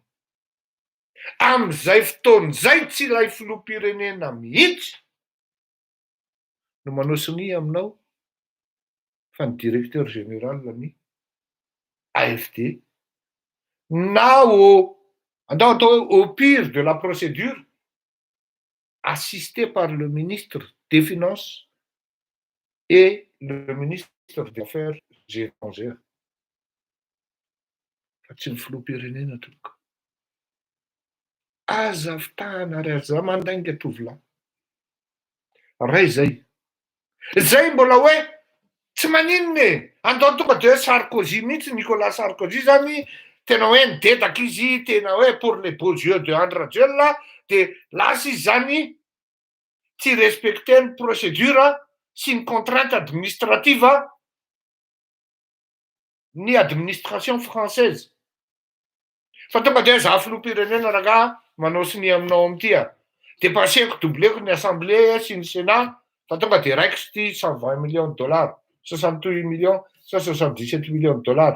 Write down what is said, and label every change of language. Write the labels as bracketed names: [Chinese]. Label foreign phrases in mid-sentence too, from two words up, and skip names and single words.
[Malagasy] Amin'izay fotoan'izay tsy ilay filoham-pirenena mihitsy no manao sonia aminao fa ny directeur général ny AFD na andao atao hoe [French] au pire de la procédure assisté par le ministre des Finances et le ministre des Affaires étrangères. [Malagasy] Fa tsy ny filoham-pirenena tompoko. Azavitahana ary aza mandainga tovolahy. Ray zay. Zay mbola hoe tsy maninona e. Andao tonga dia hoe Sarkozy mihitsy, Nicolas Sarkozy zany tena hoe nidedaka izy, tena hoe [French] pour les beaux yeux de [Malagasy] Andry Rajoelina dia lasa izy zany tsy respecter ny procédure sy ny [French] contrainte administrative [Malagasy] ny [French] administration française. [Malagasy] Fa tonga dia za filoham-pirenena raha manao sonia aminao amin'ity dia paseko doubleko ny assemblée sy ny sénat fa tonga dia raiko sy [French] 120 millions de dollars, 68 millions, 77 millions de dollars.